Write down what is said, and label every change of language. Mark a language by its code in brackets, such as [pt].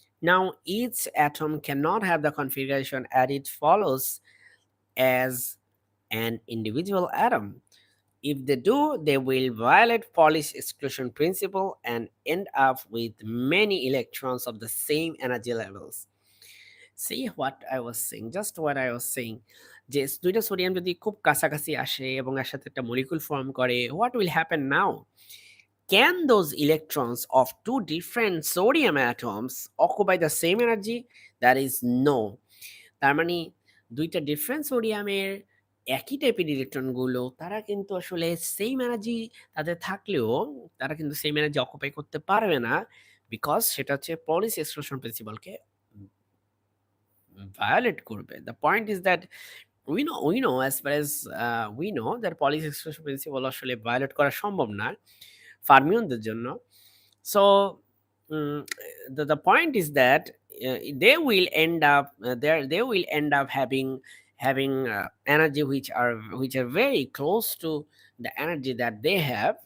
[en] Now, each atom cannot have the configuration as it follows as an individual atom. If they do, they will violate Pauli's exclusion principle and end up with many electrons of the same energy levels. See what I was saying, just what I was saying. [bn] যে দুইটা sodium যদি খুব কাছাকাছি আসে এবং এর সাথে একটা মলিকুল ফর্ম করে, [en] what will happen now? Can those electrons of two different sodium atoms occupy the same energy? That is no. [bn] তার মানে ২ টা ডিফারেন্ট সোডিয়ামের একই টাইপের ইলেকট্রনগুলো তারা কিন্তু আসলে সেইম এনার্জি তাদের থাকলেও তারা কিন্তু সেইম এনার্জি অকুপাই করতে পারবে না। বিকজ সেটা হচ্ছে পলিস এক্সক্লুশন প্রিন্সিপালকে ভায়োলেট করবে। [en] the point is that we know as far as we know that Pauli's exclusion principle [bn] আসলে ভায়োলেট করা সম্ভব না ফার্মিয়নদের জন্য। [en] So the point is that they will end up having energy which are very close to the energy that they have.